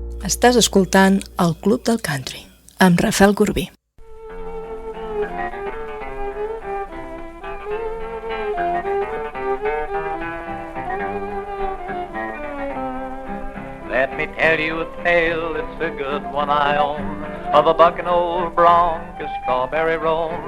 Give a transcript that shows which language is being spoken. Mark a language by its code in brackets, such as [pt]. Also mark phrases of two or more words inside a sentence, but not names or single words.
[ca] Estàs escoltant el Club del Country, amb Rafel Corbí. [en] Let me tell you a tale, it's a good one I own, of a bucking old bronc, a strawberry roan.